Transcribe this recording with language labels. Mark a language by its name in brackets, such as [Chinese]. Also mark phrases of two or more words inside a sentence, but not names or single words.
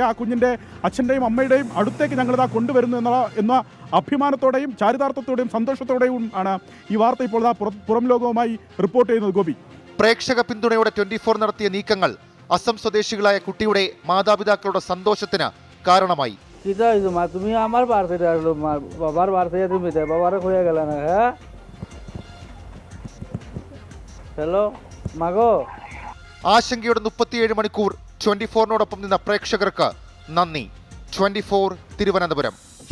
[Malayalam] ആ കുഞ്ഞിൻ്റെ അച്ഛൻ്റെയും അമ്മയുടെയും അടുത്തേക്ക് ഞങ്ങളിതാ കൊണ്ടുവരുന്നു എന്ന അഭിമാനത്തോടെയും ചാരിതാർത്ഥത്തോടെയും സന്തോഷത്തോടെയും ആണ് ഈ വാർത്ത ഇപ്പോൾ പുറം ലോകവുമായി റിപ്പോർട്ട് ചെയ്യുന്നത്. ഗോപി, പ്രേക്ഷക പിന്തുണയോടെ 24 നടത്തിയ നീക്കങ്ങൾ അസം സ്വദേശികളായ കുട്ടിയുടെ മാതാപിതാക്കളുടെ സന്തോഷത്തിന് കാരണമായി. [Bangla] তুমি আমার বার্থডে আসলো, বাবার বার্থডে তুমি বাবারে হয়ে গেল না? হ্যাঁ, [Malayalam] ഹലോ മകോ. ആശങ്കയുടെ 37 മണിക്കൂർ 24നോടൊപ്പം നിന്ന പ്രേക്ഷകർക്ക് നന്ദി. 24 തിരുവനന്തപുരം.